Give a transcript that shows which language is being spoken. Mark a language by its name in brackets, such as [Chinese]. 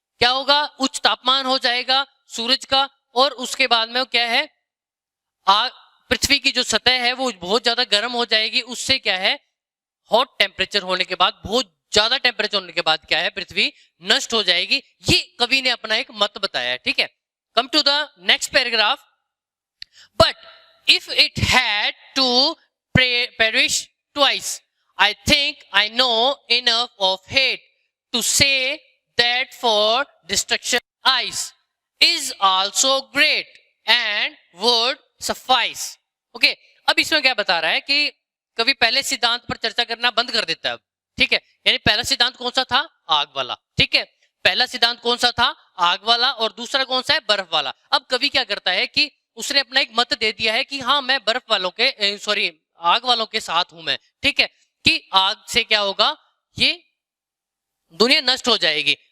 [Hindi] क्या होगा, उच्च तापमान हो जाएगा सूरज का, और उसके बाद में क्या है, आग, पृथ्वी की जो सतह है वो बहुत ज्यादा गर्म हो जाएगी. उससे क्या है, हॉट टेम्परेचर होने के बाद, बहुत ज्यादा टेम्परेचर होने के बाद क्या है, पृथ्वी नष्ट हो जाएगी. ये कवि ने अपना एक मत बताया है. ठीक है, [English] Come to the next paragraph. But if it had to perish twice, I think I know enough of hate to say that for destruction ice is also great and would suffice. [Hindi] Okay, अब इसमें क्या बता रहा है कि कवि पहले सिद्धांत पर चर्चा करना बंद कर देता है अब, ठीक है। यानी पहला सिद्धांत कौन सा था? आग वाला, ठीक है। पहला सिद्धांत कौन सा था? आग वाला। और दूसरा कौन सा है? बर्फ वाला। अब कवि क्या करता है कि उसने अपना एक मत दे दिया है कि हाँ मैं बर्फ वालों के सॉरी आग वालों के साथ हूं मैं, ठीक है, कि आग से क्या होगा, ये दुनिया नष्ट हो जाएगी।